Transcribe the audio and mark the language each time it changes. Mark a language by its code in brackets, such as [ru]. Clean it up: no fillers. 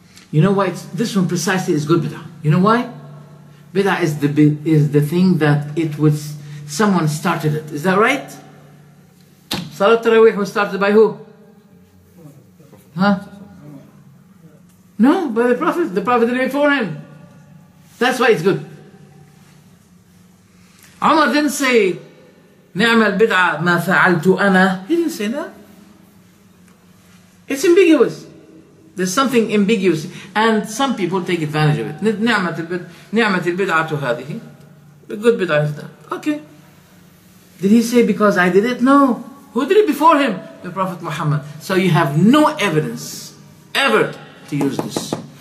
[en] You know why this one precisely is good bid'ah? You know why? Bid'ah is the thing that someone started it. Is that right? Salat Tarawih was started by who? Huh? No, by the Prophet. The Prophet did it before him. That's why it's good. Umar didn't say, [ar] نعم البدعة ما فعلت أنا. [en] He didn't say that. It's ambiguous. There's something ambiguous. And some people take advantage of it. [ar] نعمة البدعة هذه. [en] The good bid'ah is that. Okay. Did he say because I did it? No. Who did it before him? The Prophet Muhammad. So you have no evidence ever to use this.